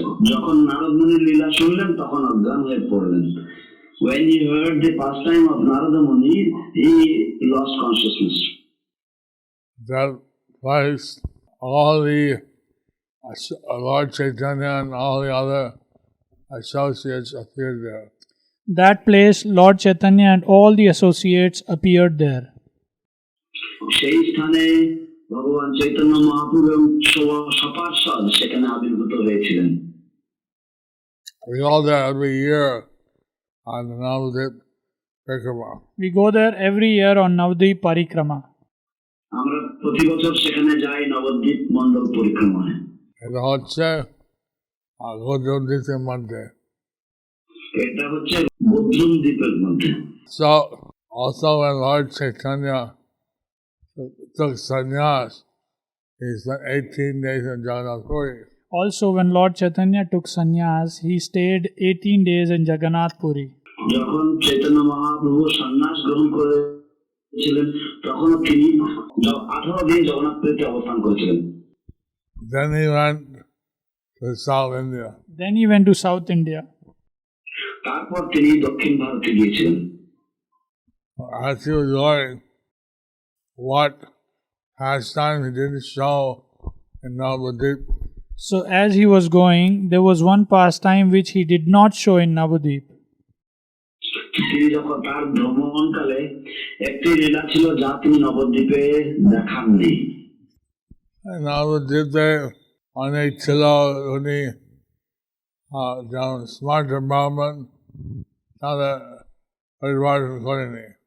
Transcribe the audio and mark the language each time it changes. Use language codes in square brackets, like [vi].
[bn] যখন নারদ মুনির লীলা শুনলেন তখন অজ্ঞান হয়ে পড়লেন। [en] When he heard the pastime of Narada Muni, he lost consciousness. That place, all the Lord Chaitanya and all the other associates appeared there. That place, Lord Chaitanya and all the associates appeared there. [bn] সেই স্থানে ভগবান চৈতন্য মহাপ্রভু এবং সপার্ষদ সেখানে আবির্ভূত হয়েছিলেন। [en] We go there every year on the Navadvip Parikrama. We go there every year on Navadvip Parikrama. [bn] আমরা প্রতি বছর সেখানে যাই নবদ্বীপ মণ্ডল পরিক্রমায়। এটা হচ্ছে গোধূম দ্বীপের মধ্যে। এটা হচ্ছে গোধূম দ্বীপের মধ্যে। [en] So also when Lord Chaitanya took sannyas, he spent 18 days in Jagannath Puri. Also, when Lord Chaitanya took sannyas, he stayed 18 days in Jagannath Puri. [bn] যখন চৈতন্য মহাপ্রভু সন্ন্যাস গ্রহণ করেছিলেন তখন তিনি 18 দিন জগন্নাথপুরীতে অবস্থান করেছিলেন। [en] Then he went to South India. Then he went to South India. [bn] তারপর তিনি দক্ষিণ ভারতে গিয়েছিলেন। [en] As he was going, what pastime he didn't show in Navadip. So, as he was going, there was one pastime which he did not show in Navadip. [bn] তিনি যখন তার ভ্রমণকালে একটি লীলা ছিল যা তিনি নবদ্বীপে দেখাননি। নবদ্বীপে অনেক ছিল উনি যেমন স্মার্ট ব্রাহ্মণ তারা পরিবর্তন করেনি।